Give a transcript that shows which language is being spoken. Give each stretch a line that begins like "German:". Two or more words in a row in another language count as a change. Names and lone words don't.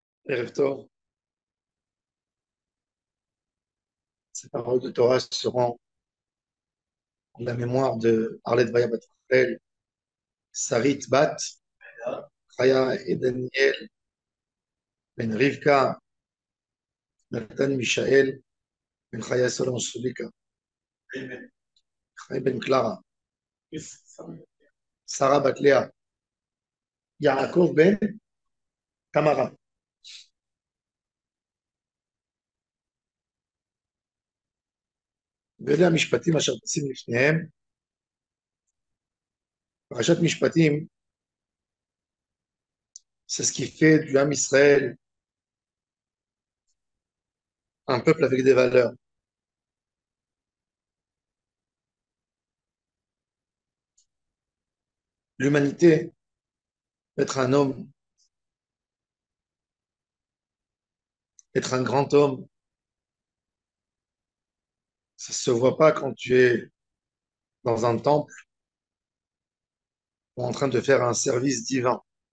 Hebrew: ערב טוב,
French: ces paroles de Torah seront en la mémoire de Arlette Vaya Bat Rachel, Sarit Bat, Chaya et Daniel, Ben Rivka, Nathan Michael, Ben Chaya Solon Sulika, Chaya Ben Clara, Sarah Bat Lea, Yaakov Ben Tamara.
Hebrew: ואלה המשפטים אשר תשים לפניהם. פרשת משפטים,
French: c'est ce qui fait du Ham Israël un peuple avec des valeurs. L'humanité, être un homme, être un grand homme, ça se voit pas quand tu es dans un temple ou en train de faire un service divin.